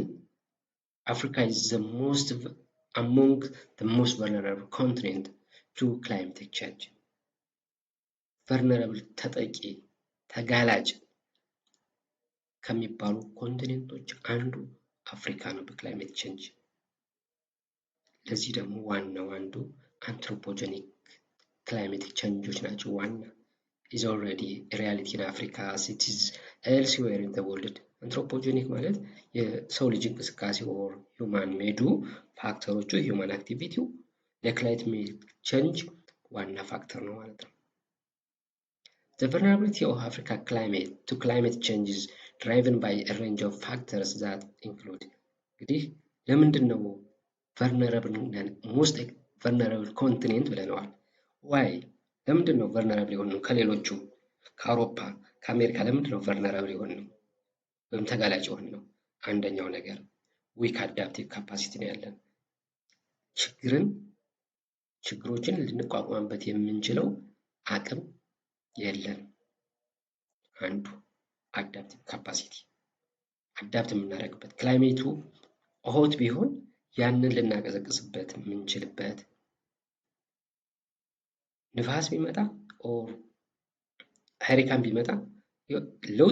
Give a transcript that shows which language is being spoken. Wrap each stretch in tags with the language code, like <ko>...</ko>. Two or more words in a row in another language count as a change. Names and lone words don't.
<en>Africa is the most among the most vulnerable continent to climatic change።</en> <am>ቨልነራብል ተጠቂ ተጋላጭ ከሚባሉ ኮንቲኔንቶች አንዱ አፍሪካ ነው በክላይሜት ቼንጅ። ለዚህ ደግሞ ዋናው አንዱ አንትሮፖጀኒክ ክላይሜቲክ ቼንጆች ናቸው። ዋና</am> <en>is already a reality in Africa as it is elsewhere in the world.</en> <am>አንትሮፖጀኒክ ማለት የሰው ልጅ እንቅስቃሴ</am> <en>or human made ፋክተሮቹ human activity</en> <am>ለክላይሜት ቼንጅ ዋና ፋክተር ነው ማለት ነው።</am> <en>The vulnerability of Africa climate to climate change is driven by a range of factors that include</en> <am>እንግዲህ ለምንድን ነው</am> <en>vulnerable most vulnerable continent ብለነዋል?</en> <am>why ለምንድን ነው vulnerable የሆነው ከሌሎቹ ከአውሮፓ ከአሜሪካ ለምንድን ነው vulnerable የሆነው ወይም ተጋላጭ የሆነው? አንደኛው ነገር</am> <en>weak adaptive capacity</en> <am>ነው ያለን። ችግሮችን ልንቋቋምበት የምንችለው አቅም የለን። አንዱ</am> <en>adaptive capacity</en> <am>አዳፕት የምናደርግበት ክላይሜቱ ሆት ቢሆን ያንን ልናቀዘቅዝበት የምንችልበት፣ ንፋስ ቢመጣ</am> <en>or hurricane</en> <am>ቢመጣ ለውጥ</am>